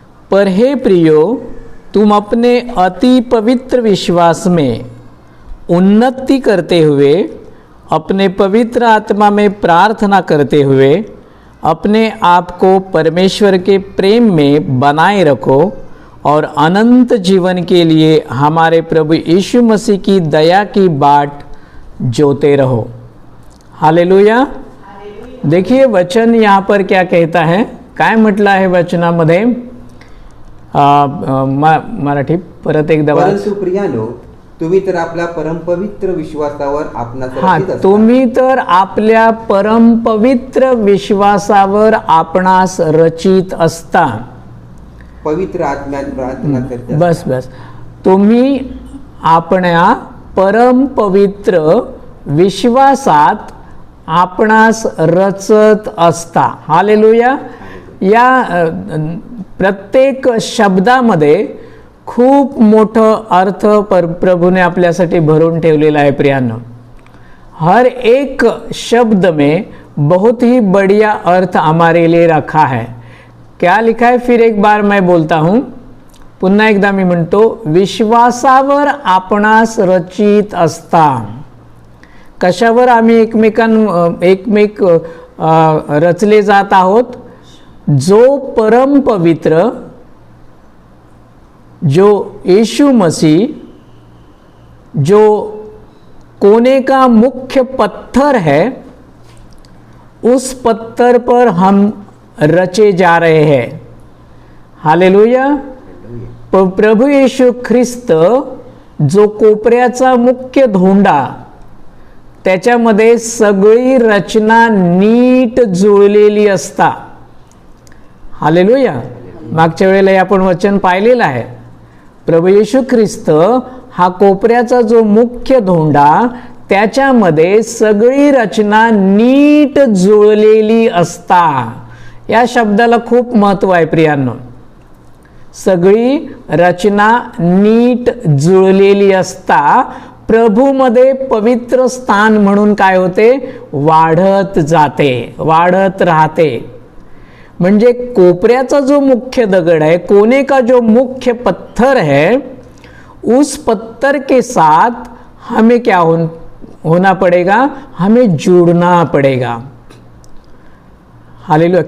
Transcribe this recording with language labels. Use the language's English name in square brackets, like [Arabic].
[Hindi] पर हे प्रियो, तुम अपने अति पवित्र विश्वास में उन्नति करते हुए, अपने पवित्र आत्मा में प्रार्थना करते हुए अपने आप को परमेश्वर के प्रेम में बनाए रखो और अनंत जीवन के लिए हमारे प्रभु यीशु मसीह की दया की बाट जोते रहो। हालेलुया। देखिए वचन यहाँ पर क्या कहता है, [Marathi] काय म्हटलं आहे वचनामध्ये। मराठी परत एकदा। परंतु प्रियानो, तुम्ही तर आपल्या परमपवित्र विश्वासावर आपणास रचित असता। तुम्ही तर आपल्या परमपवित्र विश्वासावर आपणास रचित असता। पवित्र आत्म्यात प्रार्थना करता। बस तुम्ही आपल्या परमपवित्र विश्वासात आपणास रचत असता। हालेलुया। या प्रत्येक शब्दामध्ये खूप मोठं अर्थ प्रभुने आपल्यासाठी भरून ठेवलेला है प्रियानो। [Hindi] हर एक शब्द में बहुत ही बढ़िया अर्थ हमारे लिए रखा है। क्या लिखा है, फिर एक बार मैं बोलता हूँ, [Marathi] पुन्हा एकदा मी म्हणतो, विश्वासावर आपणास रचित असता। कशावर आम्ही एकमेक रचले जात आहोत? [Hindi] जो परम पवित्र, जो यीशु मसीह, जो कोने का मुख्य पत्थर है, उस पत्थर पर हम रचे जा रहे हैं। हालेलुया। [Marathi] प्रभु यीशु ख्रिस्त जो कोपऱ्याचा मुख्य धोंडा, त्याच्यामध्ये सगळी रचना नीट जुळलेली असता। हालेलुया। मागच्या वेळेला आपण वचन पाहिलेलं आहे। प्रभु येशू ख्रिस्त हा कोपऱ्याचा जो मुख्य धोंडा, त्याच्यामध्ये सगळी रचना नीट जुळलेली असता। या शब्दाला खूप महत्व आहे प्रियांनो। सगळी रचना नीट जुळलेली असता प्रभूमध्ये पवित्र स्थान म्हणून काय होते? वाढत जाते, वाढत राहते। म्हणजे कोपऱ्याचा जो मुख्य दगड [Hindi] है, कोने का जो मुख्य पत्थर है, उस पत्थर के साथ हमें क्या होना पड़ेगा? हमें जुड़ना पड़ेगा। हालेलुया।